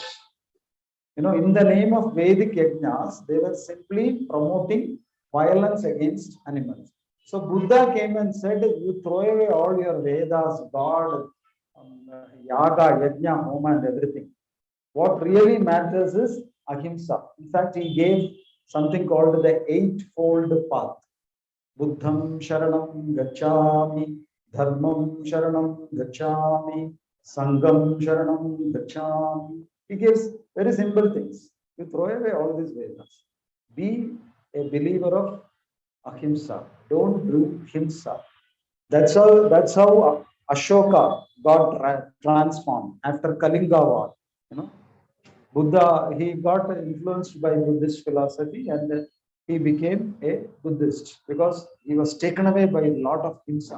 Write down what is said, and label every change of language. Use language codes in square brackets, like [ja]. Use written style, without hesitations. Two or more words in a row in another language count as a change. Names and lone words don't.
[en] In the name of Vedic yajnas, they were simply promoting violence against animals. So Buddha came and said, you throw away all your Vedas, God, [sa] याग, यज्ञ, होम [en] and everything. What really matters is ahimsa. In fact, he gave something called the eightfold path. [sa] बुद्धं शरणं गच्छामि, धर्मं शरणं गच्छामि, सङ्गं शरणं गच्छामि. [en] He gives very simple things. You throw away all these Vedas. Be a believer of ahimsa. Don't do himsa. That's how Ashoka got transformed after Kalinga war. Buddha, he got influenced by Buddhist philosophy and he became a Buddhist because he was taken away by a lot of himsa.